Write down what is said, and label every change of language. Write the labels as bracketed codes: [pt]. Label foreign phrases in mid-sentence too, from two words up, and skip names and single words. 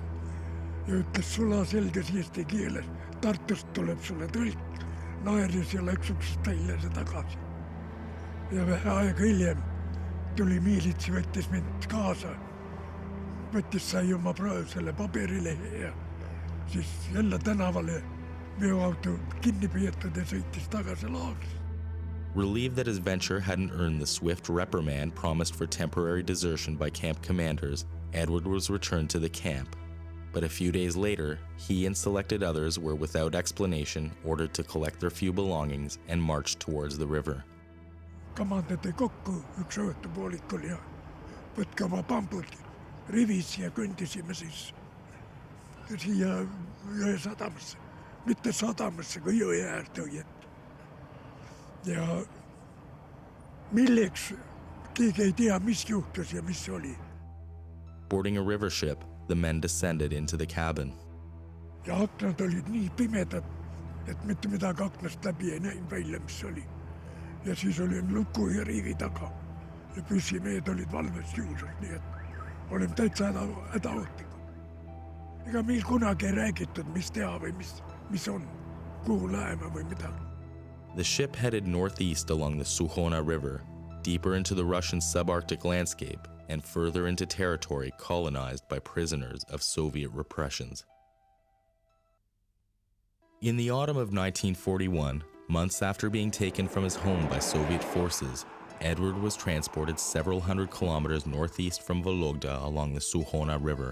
[et] Ja ütles sula selges eesti keeles. Tartust tuleb sulle tõlk, naeris ja läks uksest välja ja tagasi. Ja vähe aega hiljem tuli miilitsi, võttis mind kaasa. Võttis sai oma selle paberilehe ja siis jälle tänavale veoauto kinni peetud ja sõitis tagasi laagris. [en] Relieved that his venture hadn't earned the swift reprimand promised for temporary desertion by camp commanders, Edward was returned to the camp. But a few days later, he and selected others were without explanation ordered to collect their few belongings and march towards the river. [et] Kamandati kokku üks õhtupoolikul ja võtke oma pambud rivis ja kõndisime siis siia jõe sadamasse. Mitte sadamasse, kui jõe äärde õiet. Ja milleks keegi ei tea, mis juhtus ja mis oli. [en] Boarding a river ship, the men descended into the cabin. [et] Ja aknad olid nii pimedad, et mitte midagi aknast läbi ei näinud välja, mis oli. Ja siis olin luku ja riivi taga. Ja püssimehed olid valves juures, nii et olin täitsa hädaohtlikud. Ega meil kunagi ei räägitud, mis teha või mis on, kuhu läheme või midagi. [en] The ship headed northeast along the Sukhona River, deeper into the Russian subarctic landscape, and further into territory colonized by prisoners of Soviet repressions. In the autumn of 1941, months after being taken from his home by Soviet forces, Edward was transported several hundred kilometers northeast from Vologda along the Sukhona River.